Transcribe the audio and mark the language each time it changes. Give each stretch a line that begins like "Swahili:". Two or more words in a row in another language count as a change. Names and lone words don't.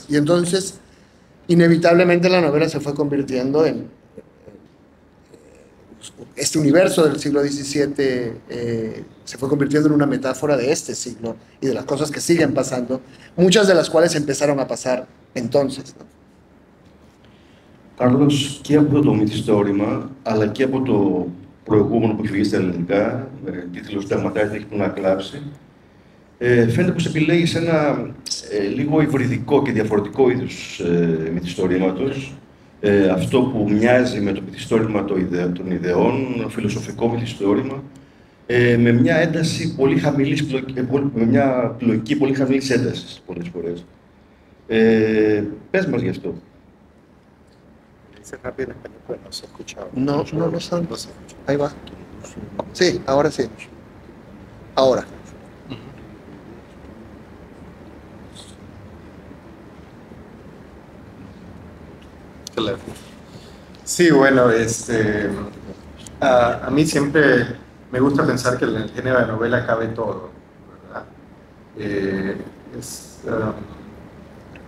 Spanish: Y entonces, inevitablemente la novela se fue convirtiendo en este universo del siglo XVII, se fue convirtiendo en una metáfora de este siglo y de las cosas que siguen pasando, muchas de las cuales empezaron a pasar entonces, ¿no?
Greek: Κάρλος, και από το μυθιστόρημα, αλλά και από το προηγούμενο που έχει βγει στα ελληνικά, με τίτλο «Συνταγματάρχης έχει που να κλάψει», φαίνεται πως επιλέγεις ένα λίγο υβριδικό και διαφορετικό είδους μυθιστορήματος, αυτό που μοιάζει με το μυθιστόρημα των ιδεών, φιλοσοφικό μυθιστόρημα, με μια ένταση πολύ χαμηλής, με μια πλοκή πολύ χαμηλής έντασης πολλές φορές. Πες μας γι' αυτό.
Spanish: No lo sé. Ahí va. Sí, ahora sí. Ahora. Sí, bueno, a mí siempre me gusta pensar que en el género de novela cabe todo, ¿verdad?